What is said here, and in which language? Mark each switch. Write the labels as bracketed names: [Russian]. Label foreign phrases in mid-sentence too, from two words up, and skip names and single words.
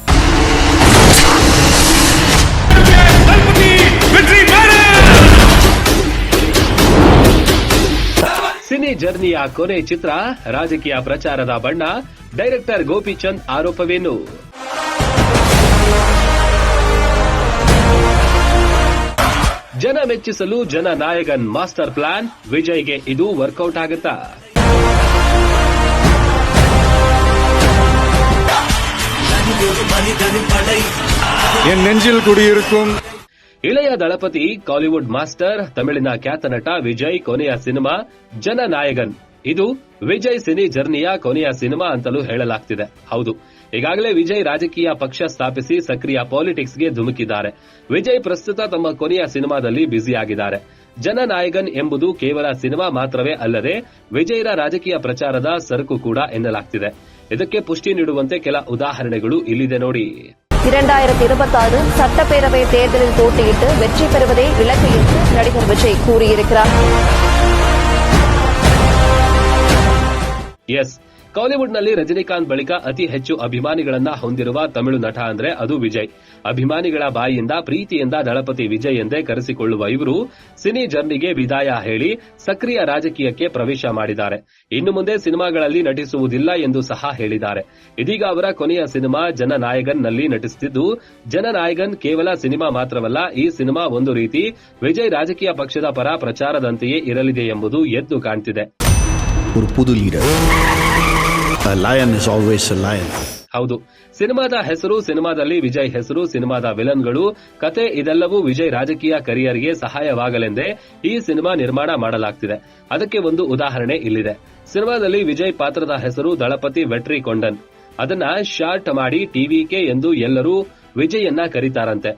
[English] cine journey [Kannada] ಕೊನೆ ಚಿತ್ರ, ರಾಜಕೀಯ ಪ್ರಚಾರದ ಬಣ್ಣ, ಡೈರೆಕ್ಟರ್ ಗೋಪಿಚಂದ್ ಆರೋಪವೇನು? ಜನ ಮೆಚ್ಚಿಸಲು ಜನನಾಯಕನ್ [English] master plan, [Kannada] ವಿಜಯ್ಗೆ ಇದು ವರ್ಕೌಟ್ ಆಗುತ್ತಾ? [Tamil] என் நெஞ்சில் குடியிருக்கும் [Kannada] ಇಳೆಯ ದಳಪತಿ, ಕಾಲಿವುಡ್ ಮಾಸ್ಟರ್, ತಮಿಳಿನ ಖ್ಯಾತ ನಟ ವಿಜಯ್ ಕೊನೆಯ ಸಿನಿಮಾ ಜನನಾಯಕನ್. ಇದು ವಿಜಯ್ [English] cine journey [Kannada] ಕೊನೆಯ ಸಿನಿಮಾ ಅಂತಲೂ ಹೇಳಲಾಗ್ತಿದೆ. ಹೌದು, ಈಗಾಗಲೇ ವಿಜಯ್ ರಾಜಕೀಯ ಪಕ್ಷ ಸ್ಥಾಪಿಸಿ ಸಕ್ರಿಯ ಪಾಲಿಟಿಕ್ಸ್ಗೆ ಧುಮುಕಿದ್ದಾರೆ. ವಿಜಯ್ ಪ್ರಸ್ತುತ ತಮ್ಮ ಕೊನೆಯ ಸಿನಿಮಾದಲ್ಲಿ ಬ್ಯುಸಿಯಾಗಿದ್ದಾರೆ. ಜನನಾಯಕನ್ ಎಂಬುದು ಕೇವಲ ಸಿನಿಮಾ ಮಾತ್ರವೇ ಅಲ್ಲದೆ ವಿಜಯ್ರ ರಾಜಕೀಯ ಪ್ರಚಾರದ ಸರಕು ಕೂಡ ಎನ್ನಲಾಗ್ತಿದೆ. ಇದಕ್ಕೆ ಪುಷ್ಟಿ ನೀಡುವಂತೆ ಕೆಲ ಉದಾಹರಣೆಗಳು ಇಲ್ಲಿದೆ ನೋಡಿ. [Tamil] 2026 சட்டப்பேரவை தேர்தலில் போட்டியிட்டு வெற்றி பெறுவதே இலக்கு என்று நடிகர் விஜய் கூறியிருக்கிறார். [Kannada] ಎಸ್, ಕಾಲಿವುಡ್ನಲ್ಲಿ ರಜನಿಕಾಂತ್ ಬಳಿಕ ಅತಿ ಹೆಚ್ಚು ಅಭಿಮಾನಿಗಳನ್ನ ಹೊಂದಿರುವ ತಮಿಳು ನಟ ಅಂದ್ರೆ ಅದು ವಿಜಯ್. ಅಭಿಮಾನಿಗಳ ಬಾಯಿಯಿಂದ ಪ್ರೀತಿಯಿಂದ ದಳಪತಿ ವಿಜಯ್ ಎಂದೇ ಕರೆಸಿಕೊಳ್ಳುವ ಇವರು [English] cine journey [Kannada] ವಿದಾಯ ಹೇಳಿ ಸಕ್ರಿಯ ರಾಜಕೀಯಕ್ಕೆ ಪ್ರವೇಶ ಮಾಡಿದ್ದಾರೆ. ಇನ್ನು ಮುಂದೆ ಸಿನಿಮಾಗಳಲ್ಲಿ ನಟಿಸುವುದಿಲ್ಲ ಎಂದು ಸಹ ಹೇಳಿದ್ದಾರೆ. ಇದೀಗ ಅವರ ಕೊನೆಯ ಸಿನಿಮಾ ಜನನಾಯಕನ್ ನಲ್ಲಿ ನಟಿಸುತ್ತಿದ್ದು, ಜನನಾಯಕನ್ ಕೇವಲ ಸಿನಿಮಾ ಮಾತ್ರವಲ್ಲ, ಈ ಸಿನಿಮಾ ಒಂದು ರೀತಿ ವಿಜಯ್ ರಾಜಕೀಯ ಪಕ್ಷದ ಪರ ಪ್ರಚಾರದಂತೆಯೇ ಇರಲಿದೆ ಎಂಬುದು ಎದ್ದು ಕಾಣ್ತಿದೆ. [Tamil] ஒரு புது லீடர். [English] A lion is always a lion. [Kannada] ಹೌದು, ಸಿನಿಮಾದ ಹೆಸರು, ಸಿನಿಮಾದಲ್ಲಿ ವಿಜಯ್ ಹೆಸರು, ಸಿನಿಮಾದ ವಿಲನ್ಗಳು, ಕತೆ ಇದೆಲ್ಲವೂ ವಿಜಯ್ ರಾಜಕೀಯ ಕರಿಯರ್ಗೆ ಸಹಾಯವಾಗಲೆಂದೇ ಈ ಸಿನಿಮಾ ನಿರ್ಮಾಣ ಮಾಡಲಾಗ್ತಿದೆ. ಅದಕ್ಕೆ ಒಂದು ಉದಾಹರಣೆ ಇಲ್ಲಿದೆ. ಸಿನಿಮಾದಲ್ಲಿ ವಿಜಯ್ ಪಾತ್ರದ ಹೆಸರು ದಳಪತಿ ವೆಟ್ರಿ ಕೊಂಡನ್. ಅದನ್ನ ಶಾರ್ಟ್ ಮಾಡಿ ಟಿವಿಕೆ ಎಂದು ಎಲ್ಲರೂ ವಿಜಯನ್ನ ಕರೀತಾರಂತೆ.